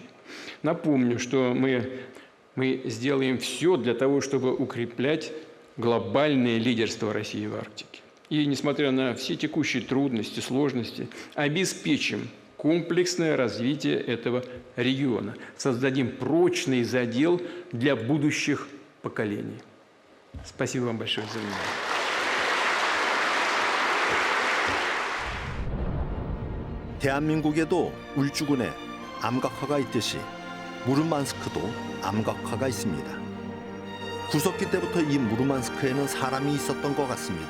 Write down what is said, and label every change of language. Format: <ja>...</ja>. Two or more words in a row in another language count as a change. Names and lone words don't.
<ru>Напомню, что мы сделаем все для того, чтобы укреплять глобальное лидерство России в Арктике. И, несмотря на все текущие трудности, сложности, обеспечим комплексное развитие этого региона. Создадим прочный задел для будущих поколений. Спасибо вам большое за внимание.</ru> <ko>대한민국에도 울주군에 암각화가 있듯이 무르만스크도 암각화가 있습니다. 구석기 때부터 이 무르만스크에는 사람이 있었던 것 같습니다.</ko>